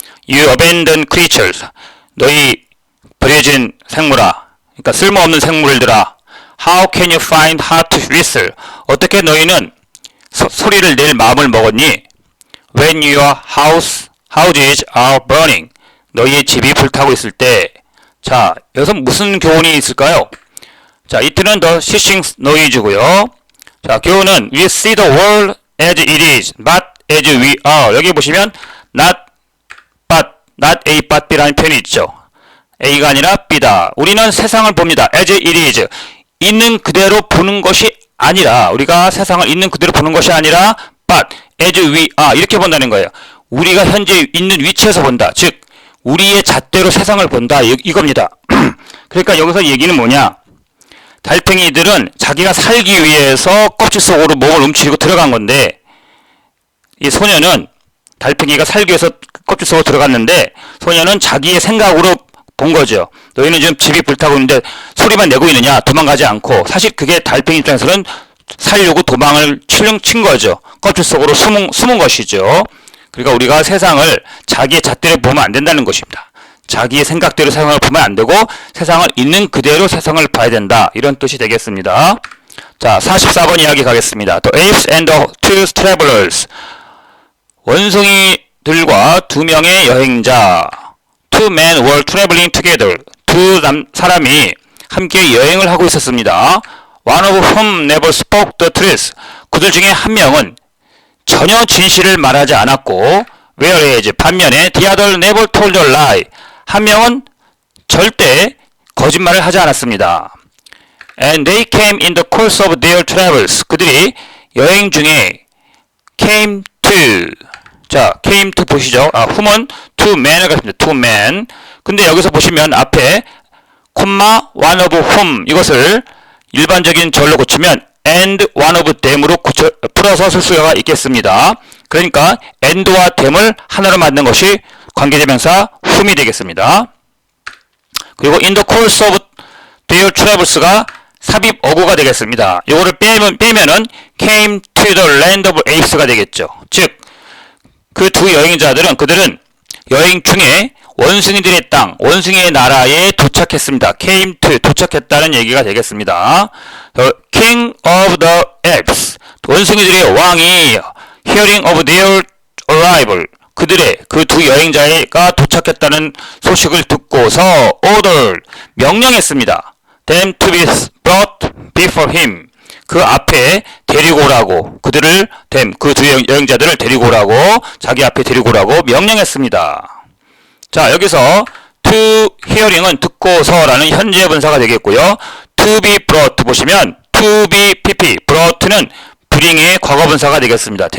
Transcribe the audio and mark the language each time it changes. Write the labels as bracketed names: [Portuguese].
[English] You abandoned creatures, [Korean] 너희 버려진 생물아, 그러니까 쓸모없는 생물들아. [English] How can you find heart to whistle? [Korean] 어떻게 너희는 소리를 낼 마음을 먹었니? [English] When your houses are burning, [Korean] 너희의 집이 불타고 있을 때. 자, 여기서 무슨 교훈이 있을까요? 자, 이때는 [English] the hissing noise [Korean] 고요. 자, 교훈은 [English] we see the world as it is, not as we are. [Korean] 여기 보시면 [English] not A but B [Korean] 라는 표현이 있죠. A가 아니라 B다. 우리는 세상을 봅니다. [English] as it is. [Korean] 있는 그대로 보는 것이 아니라, 우리가 세상을 있는 그대로 보는 것이 아니라 [English] but as we are [Korean] 이렇게 본다는 거예요. 우리가 현재 있는 위치에서 본다. 즉 우리의 잣대로 세상을 본다. 이겁니다. 그러니까 여기서 얘기는 뭐냐? 달팽이들은 자기가 살기 위해서 껍질 속으로 몸을 움츠리고 들어간 건데, 이 소녀는 달팽이가 살기 위해서 껍질 속으로 들어갔는데, 소녀는 자기의 생각으로 본 거죠. 너희는 지금 집이 불타고 있는데 소리만 내고 있느냐? 도망가지 않고. 사실 그게 달팽이 입장에서는 살려고 도망을 친 거죠. 껍질 속으로 숨은 것이죠. 그러니까 우리가 세상을 자기의 잣대로 보면 안 된다는 것입니다. 자기의 생각대로 세상을 보면 안 되고 세상을 있는 그대로 세상을 봐야 된다. 이런 뜻이 되겠습니다. 자, 44번 이야기 가겠습니다. [English] The apes and the two travelers. [Korean] 원숭이들과 두 명의 여행자. [English] Two men were traveling together. [Korean] 두 사람이 함께 여행을 하고 있었습니다. [English] One of whom never spoke the truth. [Korean] 그들 중에 한 명은 전혀 진실을 말하지 않았고, [English] whereas [Korean] 반면에 [English] the other never told a lie. [Korean] 한 명은 절대 거짓말을 하지 않았습니다. [English] And they came in the course of their travels. [Korean] 그들이 여행 중에 [English] came to. [Korean] 자, [English] came to [Korean] 보시죠. whom은 two men을 갖습니다. [English] two men. [Korean] 근데 여기서 보시면 앞에 콤마 [English] one of whom [Korean] 이것을 일반적인 절로 고치면 [English] and one of them [Korean] 으로 풀어서 쓸 수가 있겠습니다. 그러니까 and와 them을 하나로 만든 것이 관계대명사 whom이 되겠습니다. 그리고 [English] in the course of their travels [Korean] 가 삽입 어구가 되겠습니다. 이거를 빼면은 [English] came to the land of apes [Korean] 가 되겠죠. 즉, 그 두 여행자들은 그들은 여행 중에 원숭이들의 땅, 원숭이의 나라에 도착했습니다. [English] came to, [Korean] 도착했다는 얘기가 되겠습니다. [English] The king of the apes, [Korean] 원숭이들의 왕이 [English] hearing of their arrival, [Korean] 그들의 그 두 여행자가 도착했다는 소식을 듣고서 order, 명령했습니다. [English] them to be brought before him, [Korean] 그 앞에 데리고 오라고, 그들을 그 두 여행자들을 데리고 오라고, 자기 앞에 데리고 오라고 명령했습니다. 자, 여기서 to hearing은 듣고서라는 현재 분사가 되겠고요. to be brought 보시면 to be pp, brought는 bring의 과거 분사가 되겠습니다.